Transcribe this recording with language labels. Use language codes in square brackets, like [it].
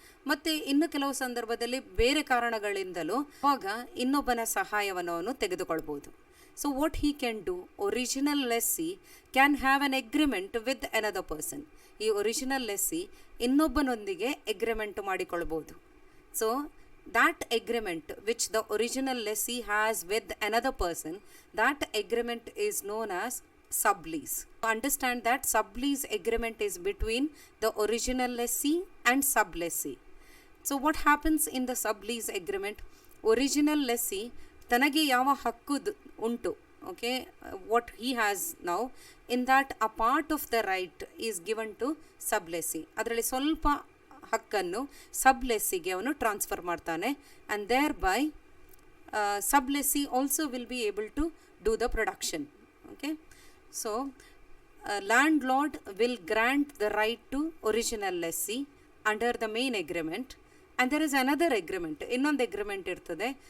[kn] ಮತ್ತು ಇನ್ನು ಕೆಲವು ಸಂದರ್ಭದಲ್ಲಿ ಬೇರೆ ಕಾರಣಗಳಿಂದಲೂ ಆವಾಗ ಇನ್ನೊಬ್ಬನ ಸಹಾಯವನ್ನು ಅವನು ತೆಗೆದುಕೊಳ್ಬೋದು. [en] So what he can do, original lessee can have an agreement with another person. [kn] ಈ original lessee ಇನ್ನೊಬ್ಬನೊಂದಿಗೆ agreement ಮಾಡಿಕೊಳ್ಬೋದು. [en] So that agreement which the original lessee has with another person, that agreement is known as sublease. Understand that sublease agreement is between the original lessee and sublessee. So what happens in the sublease agreement? Original lessee [kn] tanage yava hakku untu, [en] okay, what he has now, in that a part of the right is given to sublessee. [kn] adralli solpa ಹಕ್ಕನ್ನು ಸಬ್ ಲೆಸ್ಸಿಗೆ ಅವನು transfer ಮಾಡ್ತಾನೆ, [en] And thereby sublessee also will be able to do the production. Okay, so landlord will grant the right to original lessee under the main agreement, and there is another agreement, [kn] ಇನ್ನೊಂದು agreement ಇರ್ತದೆ.